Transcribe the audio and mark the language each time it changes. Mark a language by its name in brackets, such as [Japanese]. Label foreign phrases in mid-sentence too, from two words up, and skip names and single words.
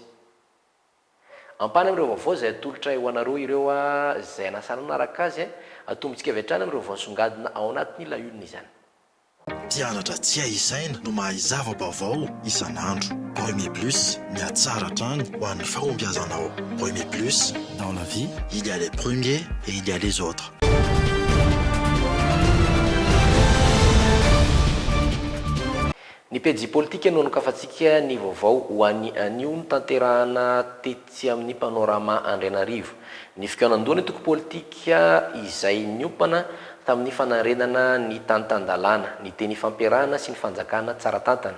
[Malagasy] Ampany amin'ireo vaovao izay atolotra ho anareo ireo izay anasana naraka azy atombontsika avy hatrany amin'ireo vaovao nisongadina ao anatin'ny laolina izany. Mpianatra tsy haizaina no mahay zava-baovao isan'andro. Premier Plus, miatsara trany ho an'ny fahombiazanao. [French] Premier Plus, dans la vie, il y a les premiers et il y a les autres. [Malagasy] Ny pejy politika no nokafatsika ny vaovao ho an'ny anio ny tanterahana tetsy amin'ny panorama Andrainarivo. Ny fikaonandoana toko politika izay niompana tamin'ny fanarenana ny tantan-dalàna, ny teny fampiarahana sy ny fanjakana tsara tantana.